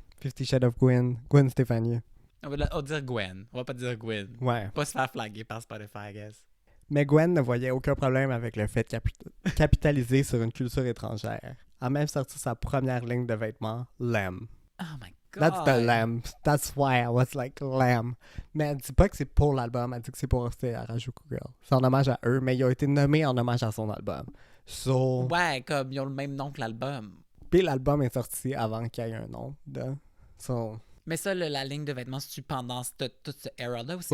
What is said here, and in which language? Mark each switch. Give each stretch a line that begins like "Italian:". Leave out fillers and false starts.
English: 50 Shades of Gwen. Gwen Stéphanie.
French: On va dire Gwen. On va pas dire Gwen. Ouais. Pas se faire flaguer par Spotify,
English: I guess.
French: Mais Gwen ne voyait aucun problème avec le fait de capitaliser sur une culture étrangère. A même sorti sa première ligne de vêtements, Lamb.
English: Oh my god. That's the Lamb. That's why I was like Lamb.
French: Mais elle dit pas que c'est pour l'album, elle dit que c'est pour Harajuku Girl. C'est en hommage à eux, mais ils ont été nommés en hommage à son album.
English: So,
French: Ouais, comme ils ont le même nom que l'album. puis l'album est sorti avant qu'il y ait un nom.
English: So,
French: Mais ça, la ligne de vêtements, c'est-tu pendant toute cette era-là ou c'est